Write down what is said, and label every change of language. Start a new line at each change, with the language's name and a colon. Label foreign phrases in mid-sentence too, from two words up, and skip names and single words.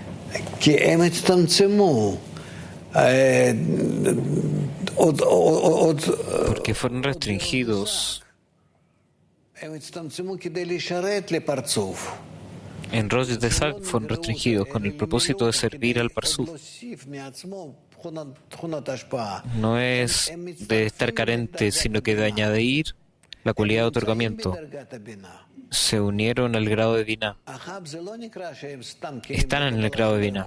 Hebrew: כי הם הצטמצמו.
Spanish: Porque fueron restringidos.
Hebrew: הם הצטמצמו כדי לשרת לפרצוף.
Spanish: En
Hebrew: ראש השנה
Spanish: fueron restringidos con el propósito de servir al Parsuf. No es de estar carente, sino que de añadir la cualidad de otorgamiento. Se unieron al grado de Binah. Están en el grado de Binah.